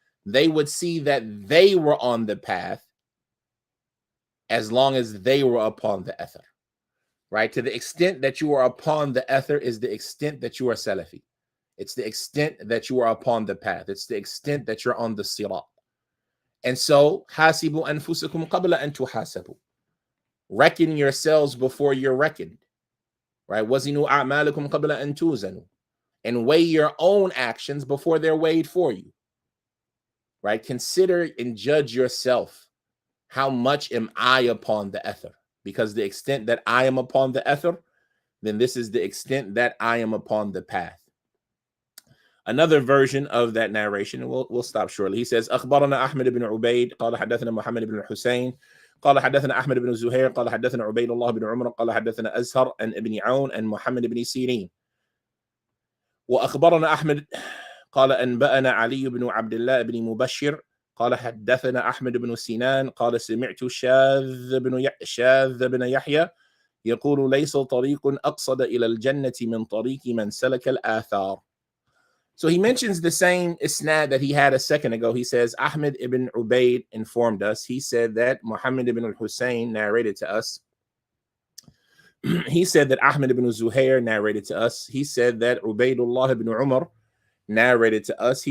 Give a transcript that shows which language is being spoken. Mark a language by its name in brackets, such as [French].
[English] They would see that they were on the path as long as they were upon the ether. Right? To the extent that you are upon the ether is the extent that you are Salafi. It's the extent that you are upon the path. It's the extent that you're on the sirat. And so, [Arabic] حاسبوا أنفسكم قبل أن تحاسبوا. [English] Reckon yourselves before you're reckoned. Right? [Arabic] وزنوا أعمالكم قبل أن توزنوا. [English] And weigh your own actions before they're weighed for you. Right? Consider and judge yourself. How much am I upon the ether? Because the extent that I am upon the ether, then this is the extent that I am upon the path. Another version of that narration, and we'll stop shortly. He says, [Arabic] أخبرنا أحمد بن عبيد قال حدثنا محمد بن الحسين قال حدثنا أحمد بن زهير قال حدثنا عبيد الله بن عمر قال حدثنا أزهر عن ابن عون عن محمد بن سيرين وأخبرنا أحمد قال أنبأنا علي بن عبد الله بن مبشر قال حدثنا أحمد بن سنان قال سمعت شاذ بن يحيى يقول ليس طريق أقصد إلى الجنة من طريق من سلك الآثار. [English] So he mentions the same isnad that he had a second ago. He says, Ahmed ibn Ubaid informed us. He said that Muhammad ibn al-Husayn narrated to us. He said that Ahmed ibn Zuhair narrated to us. He said that Ubaidullah ibn Umar narrated to us.